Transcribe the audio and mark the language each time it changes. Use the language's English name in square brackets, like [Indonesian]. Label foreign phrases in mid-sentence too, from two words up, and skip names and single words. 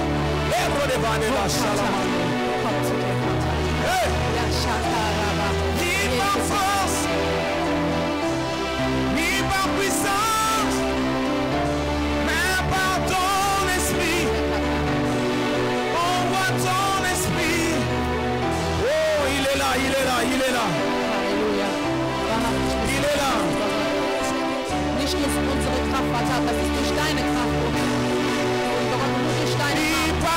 [French] Ni par force, ni par puissance, mais par ton esprit. Envoie ton esprit. Oh, il est là, il est là, il est là. Il est là. [German] Nicht durch unsere Kraft, Vater, das ist durch deine Kraft. Durch deine Kraft.